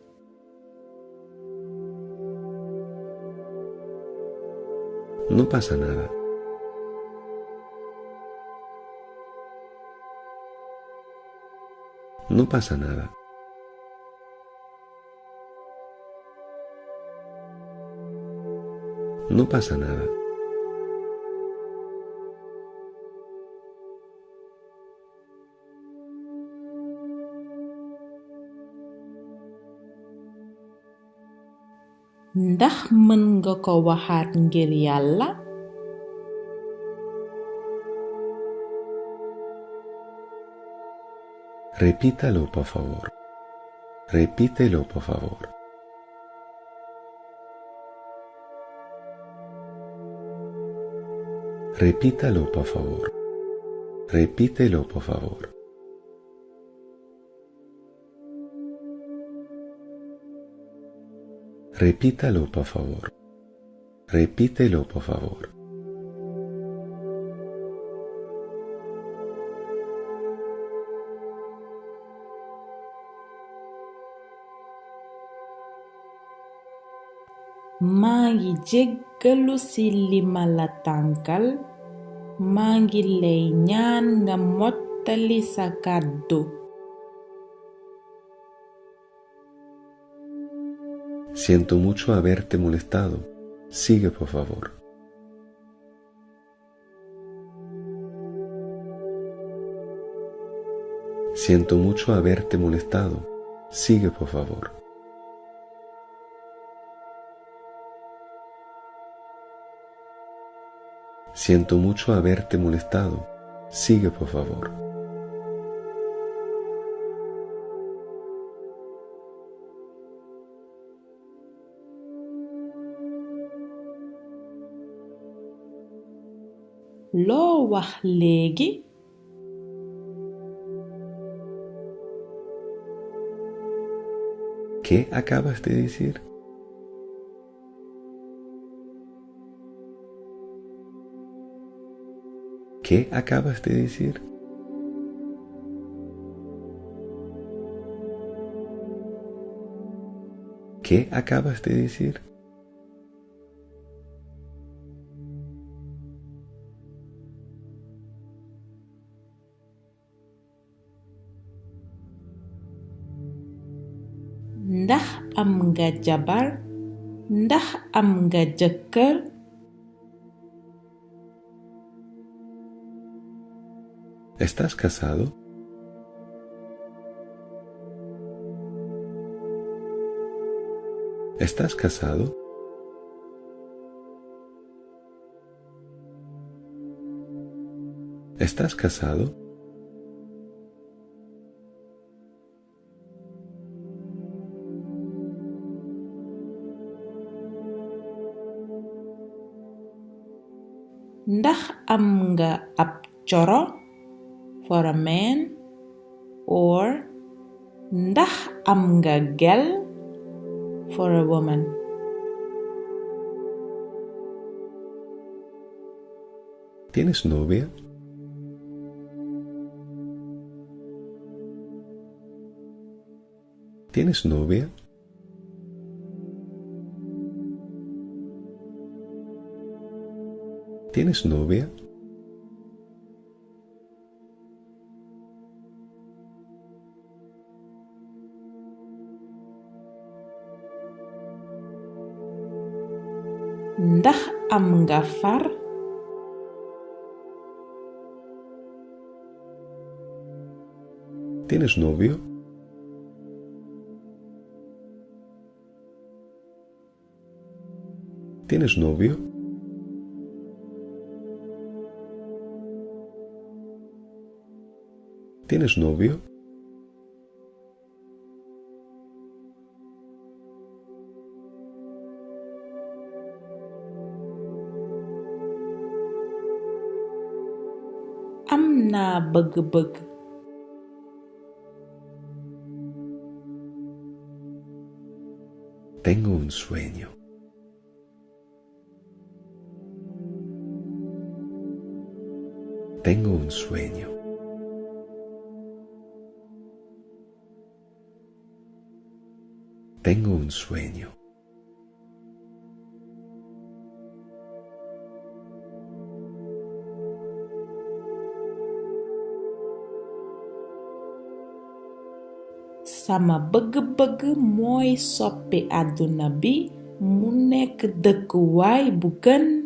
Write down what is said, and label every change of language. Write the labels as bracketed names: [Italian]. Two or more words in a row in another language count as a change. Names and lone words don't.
[Spanish] No pasa nada. No pasa nada. No pasa nada. [Wolof] Ndax mën nga ko waxaat ngir Yàlla? [Spanish] Repítalo, por favor. Repítelo, por favor. Repítalo, por favor. Repítelo, por favor. Repítalo, por favor. Repítelo, por favor. [Wolof] Maa ngi jéggalu ci li ma la tànkal. Maa ngi lay ñaan nga mottali sa kàddu. [Spanish] Siento mucho haberte molestado. Sigue, por favor. Siento mucho haberte molestado. Sigue, por favor. Siento mucho haberte molestado. Sigue, por favor. [Wolof] Loo wax léegi? [Spanish] ¿Qué acabas de decir? ¿Qué acabas de decir? ¿Qué acabas de decir? [Wolof] Ndax am nga jabar? Ndax am nga jëkkër? [Spanish] ¿Estás casado? ¿Estás casado? ¿Estás casado? [Wolof] Ndax am nga ab coro [English] for a man, or [Wolof] ndax am nga gel [English] for a woman? [Spanish] ¿Tienes novia? ¿Tienes novia? ¿Tienes novia? [Wolof] Ndax am nga far? [Spanish] ¿Tienes novio? ¿Tienes novio? ¿Tienes novio? [Wolof] Am naa bëgg-bëgg. [Spanish] Tengo un sueño. Tengo un sueño. Tengo un sueño. [Wolof] Sama bëgg-bëgg mooy soppi àdduna bi mu nekk dëkkuwaay bu gën.